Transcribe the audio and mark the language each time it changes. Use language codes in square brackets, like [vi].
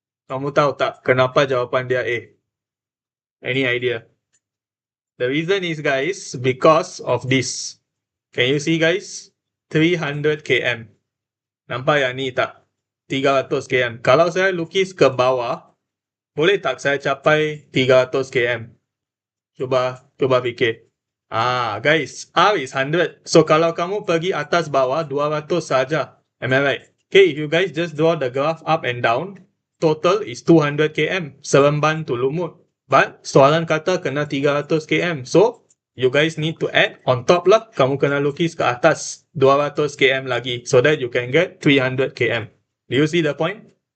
[ms] Kamu tahu tak kenapa jawapan dia A? [en] Any idea? The reason is, guys, because of this. Can you see, guys? 300 km. [ms] Nampak yang ni tak? [en] 300 km. [ms] Kalau saya lukis ke bawah, boleh tak saya capai 300 km? Cuba fikir. [en] Guys, R is 100. [ms] So kalau kamu pergi atas bawah 200 saja. [en] Am I right? Okay, if you guys just draw the graph up and down, total is 200 km. Seremban to Lumut. [ms] But soalan kata kena 300 km. [en] So, you guys need to add on top lah. [ms] Kamu kena lukis ke atas 200 km lagi. [en] So that you can get 300 km. Do you see the point?